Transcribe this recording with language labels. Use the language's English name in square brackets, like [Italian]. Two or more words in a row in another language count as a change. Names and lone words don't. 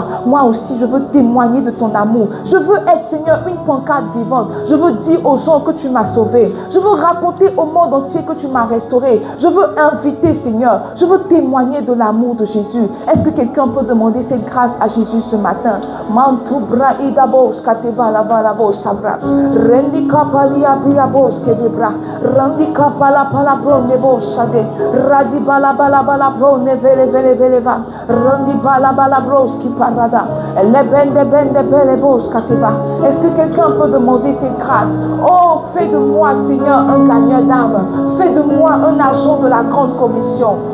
[French] Moi aussi, je veux témoigner de ton amour. Je veux être, Seigneur, une pancarte vivante. Je veux dire aux gens que tu m'as sauvé. Je veux raconter au monde entier que tu m'as restauré. Je veux inviter, Seigneur. Je veux témoigner de l'amour de Jésus. Est-ce que quelqu'un peut demander cette grâce à Jésus ce matin? Mantubra idabos kateva lava lavo sabra. Rendi kapalia biabos kedebra. Randi kapala palabro nebo sade. Radi bala bala bala bro nevele vele vele va. Randi bala bala bros qui parada. Le bende belebos kateva. Est-ce que quelqu'un peut demander cette grâce? Oh, fais de moi, Seigneur, un gagneur d'âme. Fais de moi un agent de la grande commission.